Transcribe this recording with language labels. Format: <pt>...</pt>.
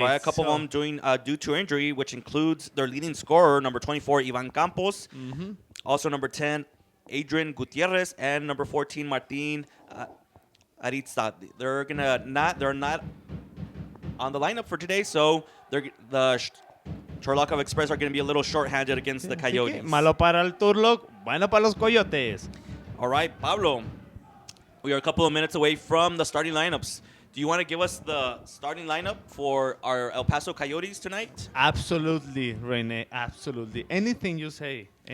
<en>By a couple of them due to injury, which includes their leading scorer, number 24, Ivan Campos. Mm-hmm. Also number 10, Adrian Gutierrez, and number 14, Martin Aritza. They're not on the lineup for today, so the Turlock of Express are going to be a little short-handed against the Coyotes.</en> <es>Malo para el Turlock, bueno para los Coyotes.</es> <en>All right, Pablo, we are a couple of minutes away from the starting lineups. Do you want to give us the starting lineup for our El Paso Coyotes tonight? Absolutely, Rene, absolutely. Anything you say.</en>